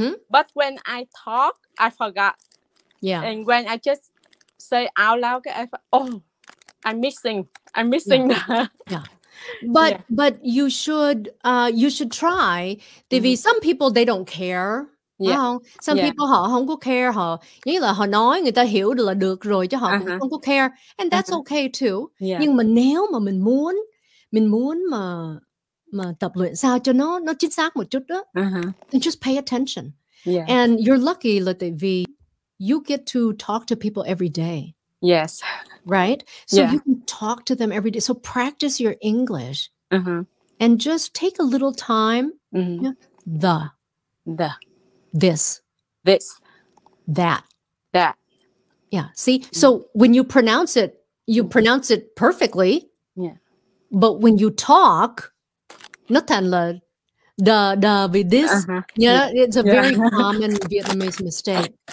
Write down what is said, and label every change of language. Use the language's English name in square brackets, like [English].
[English] But when I talk, I forgot. Yeah. And when I just say out loud, I'm missing. Yeah. But you should try. [Vietnamese] Vì [English] some people they don't care. [Vietnamese] Some people họ không có care, họ nghĩa là họ nói người ta hiểu được là được rồi chứ họ cũng không có care, [English] and that's okay too. [Vietnamese] Nhưng mà nếu mà mình muốn mà tập luyện sao cho nó chính xác một chút đó, [English] then just pay attention. And you're lucky [Vietnamese] là tại vì [English] you get to talk to people every day. Yes. Right? So you can talk to them every day. So practice your English and just take a little time. The. This. That. Yeah. See, so when you pronounce it perfectly. Yeah. But when you talk, [Vietnamese] Nó thành là [English] the with this. Yeah, it's a very common Vietnamese mistake.